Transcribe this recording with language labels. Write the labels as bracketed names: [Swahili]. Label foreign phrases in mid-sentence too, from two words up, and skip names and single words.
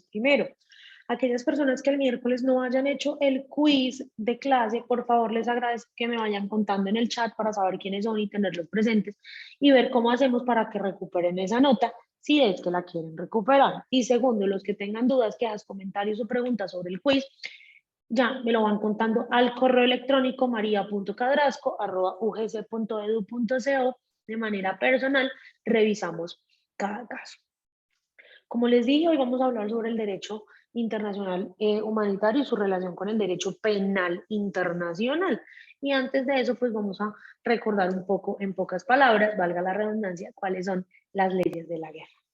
[Spanish] Primero, aquellas personas que el miércoles no hayan hecho el quiz de clase, por favor les agradezco que me vayan contando en el chat para saber quiénes son y tenerlos presentes y ver cómo hacemos para que recuperen esa nota si es que la quieren recuperar. Y segundo, los que tengan dudas, quejas, comentarios o preguntas sobre el quiz, ya me lo van contando al correo electrónico maria.cadrasco@ugc.edu.co de manera personal. Revisamos cada caso. Como les dije, hoy vamos a hablar sobre el derecho internacional humanitario y su relación con el derecho penal internacional. Y antes de eso, pues vamos a recordar un poco, en pocas palabras, valga la redundancia, cuáles son las leyes de la guerra.